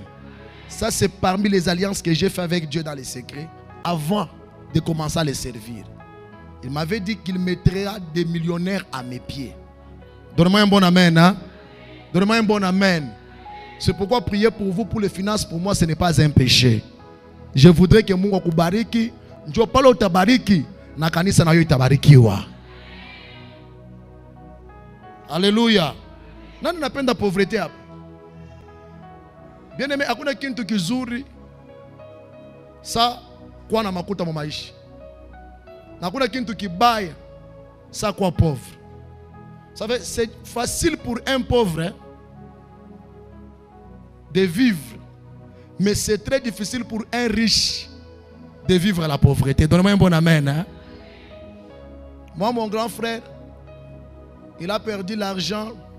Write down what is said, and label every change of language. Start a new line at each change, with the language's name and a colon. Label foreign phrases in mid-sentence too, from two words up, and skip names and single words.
French: Ça, c'est parmi les alliances que j'ai fait avec Dieu dans les secrets avant de commencer à les servir. Il m'avait dit qu'il mettrait des millionnaires à mes pieds. Donne-moi un bon amen. Hein? Donne-moi un bon amen. C'est pourquoi prier pour vous, pour les finances, pour moi, ce n'est pas un péché. Je voudrais que
Swahili: Mungu akubariki. Njo palo utabariki. Na kanisa na yo itabarikiwa.
French: Alléluia.
Swahili: Nani napenda pauvreté hapa?
French: Bien aimé,
Swahili: hakuna kitu kizuri sa kuwa na makuta mu maisha. Na hakuna kitu kibaya sa kuwa pauvre.
French: Vous savez, c'est facile pour un pauvre hein, de vivre. Mais c'est très difficile pour un riche de vivre la pauvreté. Donnez-moi un bon amen. Hein? Moi, mon grand frère, il a perdu l'argent.